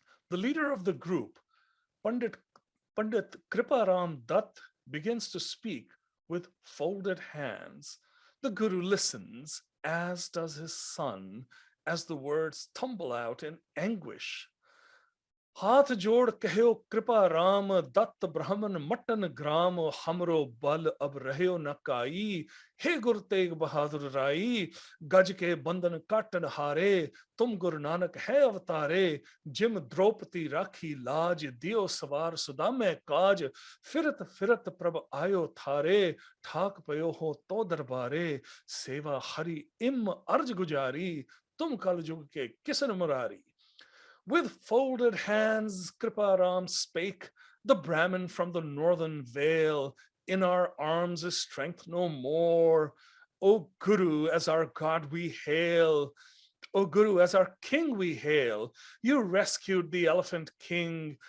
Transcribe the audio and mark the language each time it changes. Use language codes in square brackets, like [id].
[en] The leader of the group, Pandit, Pandit Kriparam Dutt, begins to speak with folded hands. The Guru listens, as does his son, as the words tumble out in anguish. [bra] हाथ जोड़ कहो कृपा राम दत्त ब्राह्मण मटन ग्राम हमरो बल अब रहो न काई हे गुरु तेग बहादुर राई गज के बंधन काटन हारे तुम गुरु नानक है अवतारे जिम द्रौपदी राखी लाज दियो सवार सुदामे काज फिरत फिरत प्रभ आयो थारे ठाक पयो हो तो दरबारे सेवा हरि इम अर्ज गुजारी तुम कल जुग के किसन Murari. [en] With folded hands, Kriparam spake, the Brahmin from the northern vale. In our arms is strength no more. O Guru, as our God we hail. O Guru, as our king we hail. You rescued the elephant king.